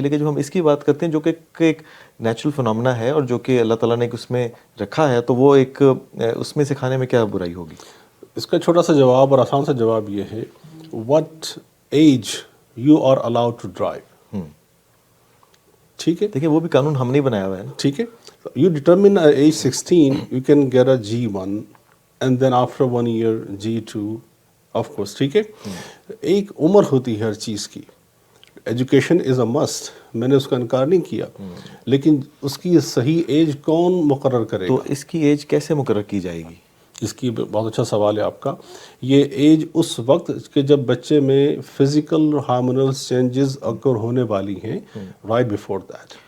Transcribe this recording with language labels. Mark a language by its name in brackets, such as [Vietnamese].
[Urdu] لیکن جب ہم اس کی بات کرتے ہیں جو کہ ایک نیچرل فنامنا ہے اور جو کہ اللہ تعالیٰ نے اس میں رکھا ہے، تو وہ ایک اس میں سکھانے میں کیا برائی ہوگی؟ اس کا چھوٹا سا جواب اور آسان سا جواب یہ ہے، [English] what age you are allowed to drive. [Urdu] ٹھیک ہے، دیکھیں وہ بھی قانون ہم نے بنایا ہوا ہے نا. ٹھیک ہے، [English] you determine at age 16 you can get a G1 and then after 1 year G2 of course. [Urdu] ٹھیک ہے، ایک عمر ہوتی ہے ہر چیز کی. [English] education is a must, [Urdu] میں نے اس کا انکار نہیں کیا، لیکن اس کی صحیح ایج کون مقرر کرے گا؟ تو اس کی ایج کیسے مقرر کی جائے گی؟ اس کی بہت اچھا سوال ہے آپ کا. یہ ایج اس وقت کہ جب بچے میں فزیکل ہارمونل چینجز اکر ہونے والی ہیں [English] Right before that.